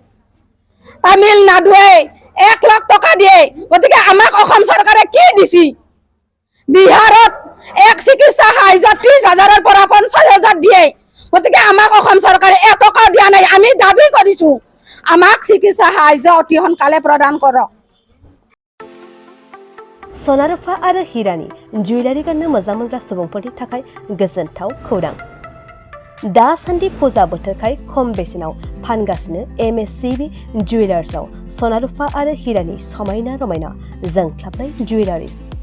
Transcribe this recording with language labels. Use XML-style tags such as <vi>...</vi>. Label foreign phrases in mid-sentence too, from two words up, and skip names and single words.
<as>তামিলনাডুৱে 1 লাখ টকা দিয়ে গতিকে আমাক অসম চৰকাৰে কি দিছে বিহাৰত এক চিকিৎসা সাহায্য 30,000ৰ পৰা 50,000 দিয়ে গতিকে আমাক অসম চৰকাৰে এটকাও দিয়া নাই আমি দাবী কৰিছোঁ আমাক চিকিৎসা সাহায্য অতি সোনকালে প্ৰদান কৰক</as> <brx>सनारुफा आरो हिरानि जुवेलारि गाननो मोजां मोनग्रा सुबुंफोरनि थाखाय गोजोनथाव खौरां दासान्दि फुजा बोथोरखाय खम बेसेनाव फानगासिनो MSCB जुवेलार्सआव सनारुफा आरो हिरानि समायना रमायना जोंख्लाबनाय जुवेलारिस</brx>